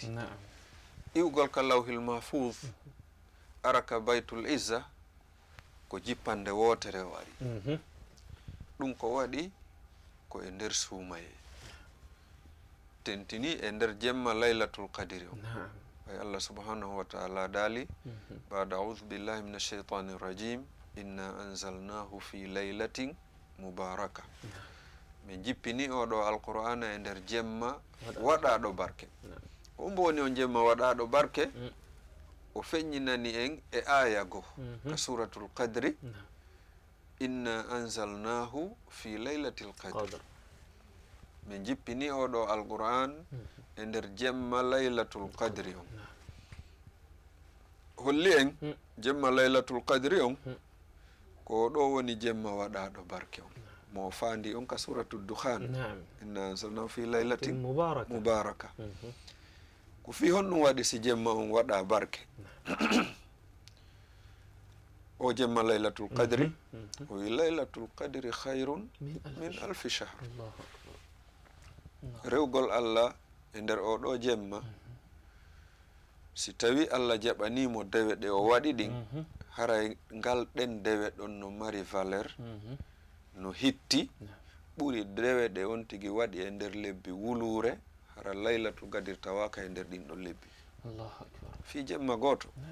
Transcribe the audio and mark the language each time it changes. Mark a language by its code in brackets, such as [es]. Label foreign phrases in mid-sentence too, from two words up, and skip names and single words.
[ff] iwgol ka [ar] اللوح المحفوظ [ff] ara ka [ar] بيت العزة [ff] ko jippande wotere wari. ɗum ko waɗi ko e nder suumaye, tentini e nder jemma [ar] ليلة القدر [ff] o. [ar] ay الله سبحانه وتعالى daali بعد أعوذ بالله من الشيطان الرجيم إنا أنزلناه في ليلة مباركة. [ff] min jippini oɗo alqur'ana e nder jemma waɗaɗo barke. ko mboni on jemma waɗaɗo barke? o feññinani en e aya go ka [ar] سورة القدر إنا أنزلناه في ليلة القدر. [ff] min jippini oɗo alqur'an e nder jemma [ar] ليلة القدر [ff] on. holli en jemma [ar] ليلة القدر [ff] on ko ɗo woni jemma waɗaɗo barke on mo fandi on ka [ar] سورة الدخان إنا أنزلناه في ليلة مباركة. [ff] ko fi honɗum waɗi si jemma on waɗa barke? o jemma [ar] ليلة القدر [ff] o wi [ar] ليلة القدر خير من ألف شهر. [ff] rewgol Allah e nder oɗo jemma si tawi Allah jaɓanimo dewe ɗe o waɗi ɗin haray ngal ɗen dewe ɗon no mari valeur no hitti ɓuri dewe ɗe on tigi waɗi e nder lebbi wulure hara [ar] ليلة القدر [ff] tawaka e nder ɗin ɗon lebbi fi jemma goto.